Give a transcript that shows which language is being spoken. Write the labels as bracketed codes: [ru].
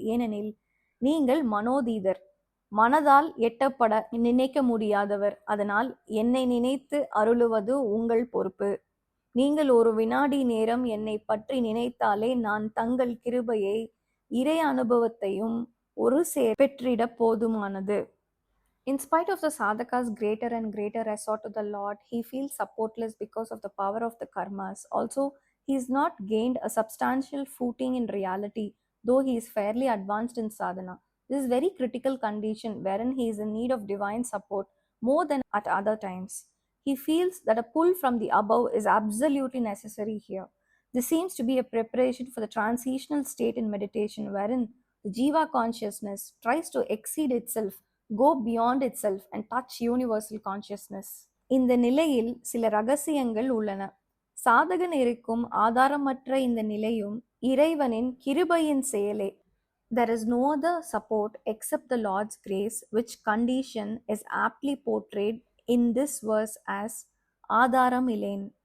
[ta] ஏனெனில் நீங்கள் மனோதீதர், மனதால் எட்டப்பட நினைக்க முடியாதவர். அதனால் என்னை நினைத்து அருளுவது உங்கள் பொறுப்பு. நீங்கள் ஒரு வினாடி நேரம் என்னை பற்றி நினைத்தாலே நான் தங்கள் கிருபையை இறை அனுபவத்தையும் ஒரு பெற்றிட போதுமானது. [en] In spite of the sadhaka's greater and greater resort to the Lord, he feels supportless because of the power of the karmas. Also, he has not gained a substantial footing in reality, though he is fairly advanced in sadhana. This is very critical condition wherein he is in need of divine support more than at other times. He feels that a pull from the above is absolutely necessary here. This seems to be a preparation for the transitional state in meditation wherein the jiva consciousness tries to exceed itself, go beyond itself and touch universal consciousness. [ta] இந்த நிலையில் சில ரகசியங்கள் உள்ளன. சாதகன் இருக்கும் ஆதாரமற்ற இந்த நிலையும் இறைவனின் கிருபையின் செயலே. [en] There is no other support except the Lord's grace, which condition is aptly portrayed in this verse as [ta] ஆதாரம் இலேன்.